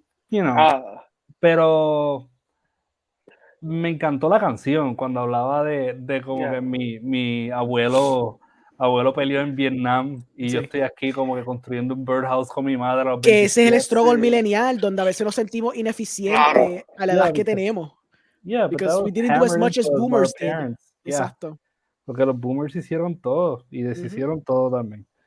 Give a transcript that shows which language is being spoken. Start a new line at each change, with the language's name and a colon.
Spanish: You know, pero me encantó la canción cuando hablaba de como que mi abuelo peleó en Vietnam y yo estoy aquí como que construyendo un birdhouse con mi madre. Que ese es el struggle millennial, donde a veces nos sentimos ineficientes a la edad que tenemos.
English: Yeah, because we didn't do as much as boomers did.
Spanish: Exacto. Porque los boomers hicieron todo y deshicieron todo también.